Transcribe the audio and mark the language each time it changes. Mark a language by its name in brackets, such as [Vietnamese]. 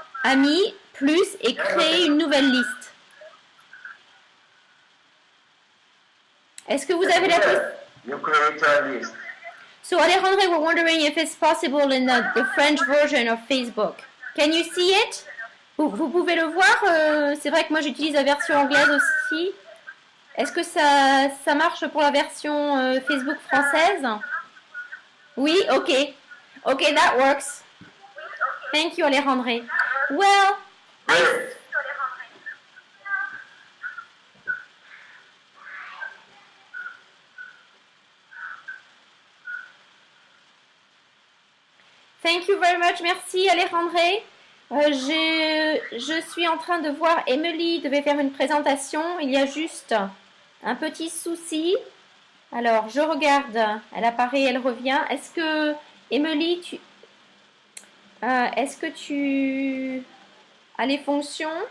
[French] Amis, plus et créer une nouvelle liste. Est-ce que vous avez la possibilité? [English] you create your list. So Alejandre, we're wondering if it's possible in the French version of Facebook. Can you see it? [French] Vous pouvez le voir. C'est vrai que moi j'utilise la version anglaise aussi. Est-ce que ça marche pour la version Facebook française? [English] Oui, ok. Ok, that works. Thank you, Alejandre. Well, thank you very much. [French] Merci, Alejandre. Je suis en train de voir, Emily devait faire une présentation. Il y a juste un petit souci. Alors, je regarde. Elle apparaît, elle revient. Est-ce que, Emily, est-ce que tu as les fonctions?